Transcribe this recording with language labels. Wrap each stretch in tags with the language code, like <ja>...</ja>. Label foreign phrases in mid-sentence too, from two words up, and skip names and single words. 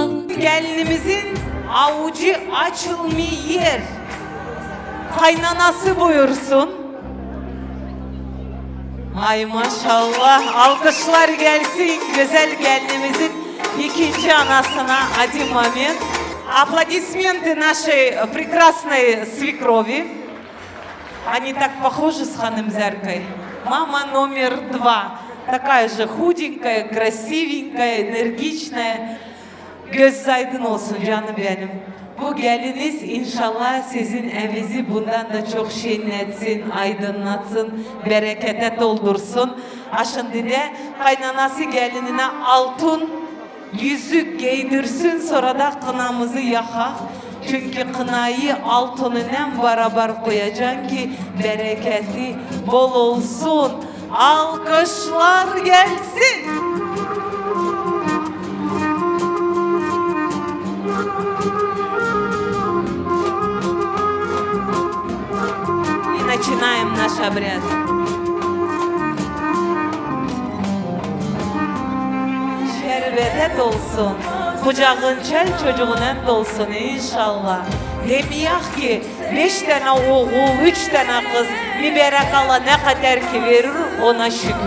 <tr>Gelinimizin avucu açılmıyor. Kaynanası buyursun. Ay maşallah, alkışlar gelsin güzel gelinimizin ikinci anasına Adi Mami.</tr> <ru>Аплодисменты нашей прекрасной свекрови. Они так похожи с Ханымзяркой. Мама номер 2. Такая же худенькая, красивенькая, энергичная.</ru> <tr>Göz aydın olsun canım benim. Bu geliniz inşallah sizin evinizi bundan da çok şenletsin, aydınlatsın, berekete doldursun. Şimdi de kaynanası gelinine altın yüzük giydirsin, sonra da kınamızı yakak. Çünkü kınayı altınıyla beraber koyacaksın ki bereketi bol olsun. Alkışlar gelsin.</tr> <ru>Начинаем наш обряд.</ru> <tr>Şerbete dolsun, kucağın çel çocuğuna dolsun inşallah. Demeyek ki 5 tane oğul, 3 tane kız, mübarek Allah ne kadar ki verir ona şükür.</tr>